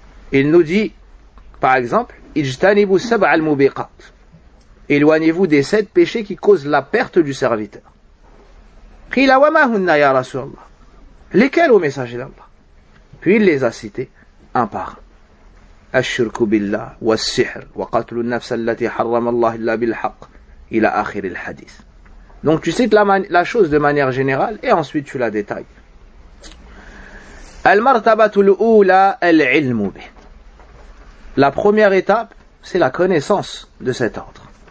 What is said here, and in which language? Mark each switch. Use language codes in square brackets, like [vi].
[fr] Il nous dit, par exemple, « [ar] Ijtanibu sab' al-mubiqat [fr] » « Éloignez-vous des sept péchés qui causent la perte du serviteur. »« [ar] Qila wa ma hunna ya Rasulallah [fr] » « Lesquels au messager d'Allah ?» Puis il les a cités un par un. [ar] الشرك بالله والسحر وقتل النفس التي حرم الله الا بالحق الى اخر الحديث. [fr] Donc tu cites la chose de manière générale et ensuite tu la détailles. [ar] المرتبه الاولى العلم به. [fr] La première étape, c'est la connaissance de cet ordre.